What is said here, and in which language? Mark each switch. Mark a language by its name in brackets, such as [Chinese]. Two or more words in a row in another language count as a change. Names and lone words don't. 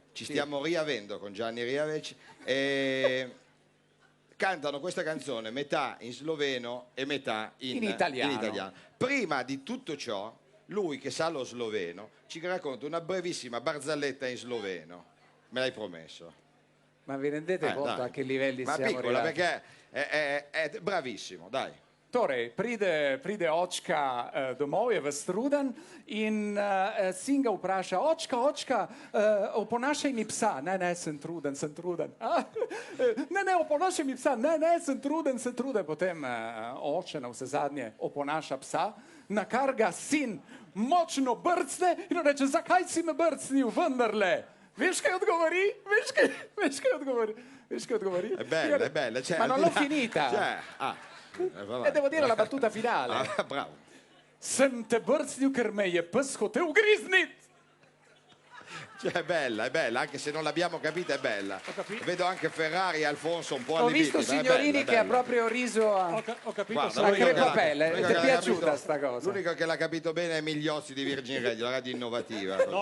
[Italian] Ci stiamo riavendo con Gianni Riavec e cantano questa canzone metà in sloveno e metà in italiano. Prima di tutto ciò, lui che sa lo sloveno ci racconta una brevissima barzelletta in sloveno. Me l'hai promesso. Ma vi rendete conto dai. a che livelli Ma siamo piccola arrivati? perché è bravissimo, dai. [Slovenian] Torej, pride očka domov, je v Struden in sin ga vpraša, očka, oponašaj mi psa. Ne, sem truden. Ne, oponašaj mi psa. Ne, sem truden. Potem oče na vse zadnje oponaša psa, na kar ga sin močno brcne in reče, zakaj si me brcnil, vendarle? Veš, kaj odgovori? Veš, kaj odgovori? [Italian] È bella. Cioè, Ma non al di l'ho là- finita. Cioè, E devo dire la battuta finale. Bravo. [Slovenian] Sem te brcnil, ker me je pes hotel ugriznit. [Italian] Cioè, è bella, anche se non l'abbiamo capita, è bella. Vedo anche Ferrari e Alfonso un po' Ho allibiti. visto ma è Signorini bella, è che ha bella. proprio riso a... Ho capito Guarda, a l'unico che l'ha- crepapelle. l'unico Ti che è l'ha piaciuta capito- sta cosa? L'unico che l'ha capito bene è Migliozzi di Virgin Radio, la radio innovativa. No, ho